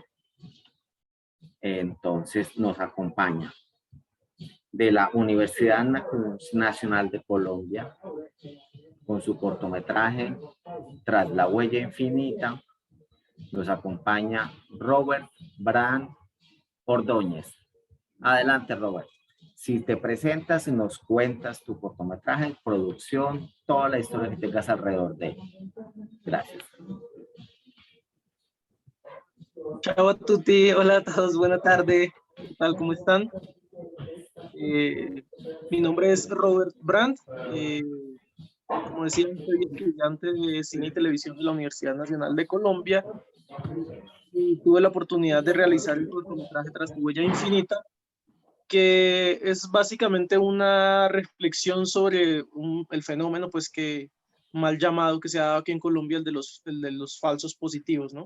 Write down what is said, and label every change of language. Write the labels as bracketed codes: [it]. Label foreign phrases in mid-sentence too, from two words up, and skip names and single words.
[es] Entonces, nos acompaña de la Universidad Nacional de Colombia, con su cortometraje Tras la huella infinita, nos acompaña Robert Brand Ordóñez. Adelante, Robert. Si te presentas y nos cuentas tu cortometraje, producción, toda la historia que tengas alrededor de él. Gracias. [it] Ciao a tutti, [es] hola a todos, buena tarde, ¿qué tal? ¿Cómo están? Mi nombre es Robert Brandt, como decía, soy estudiante de cine y televisión de la Universidad Nacional de Colombia y tuve la oportunidad de realizar el cortometraje Tras tu huella infinita, que es básicamente una reflexión sobre el fenómeno pues que mal llamado que se ha dado aquí en Colombia, el de los falsos positivos, ¿no?